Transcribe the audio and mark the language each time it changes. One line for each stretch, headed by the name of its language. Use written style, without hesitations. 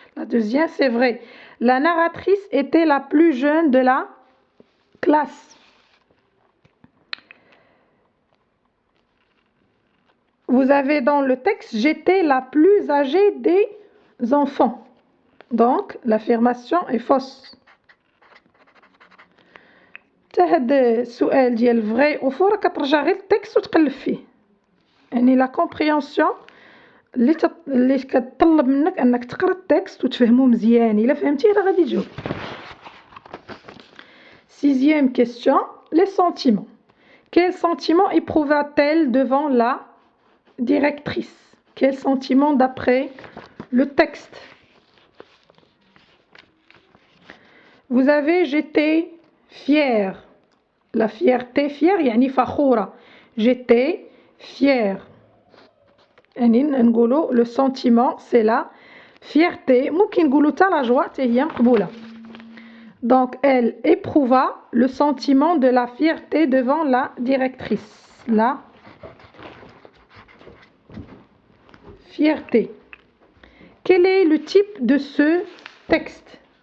French: La deuxième, c'est vrai. La narratrice était la plus jeune de la classe. Vous avez dans le texte, j'étais la plus âgée des enfants. Donc, l'affirmation est fausse.
Arabic: هذا السؤال ديال
French: vrai ou faux
Arabic: راك ترجع غير التكست وتقلب فيه. يعني لا كومبريونسيون اللي كتطلب منك انك تقرا التكست وتفهمو مزيان. الا فهمتيه راه غادي تجاوب.
French: Sixième question, les sentiments. Quel sentiment éprouva-t-elle devant la directrice? Quel sentiment d'après le texte? Vous avez j'étais fière. La fierté, fière,
Arabic: يعني فخورة.
French: J'étais fière.
Arabic: يعني نقولوا
French: le sentiment c'est la fierté.
Arabic: ممكن نقولوا تا la joie حتى هي مقبولة.
French: Donc elle éprouva le sentiment de la fierté devant la directrice. La fierté. Quel est le type de ce texte?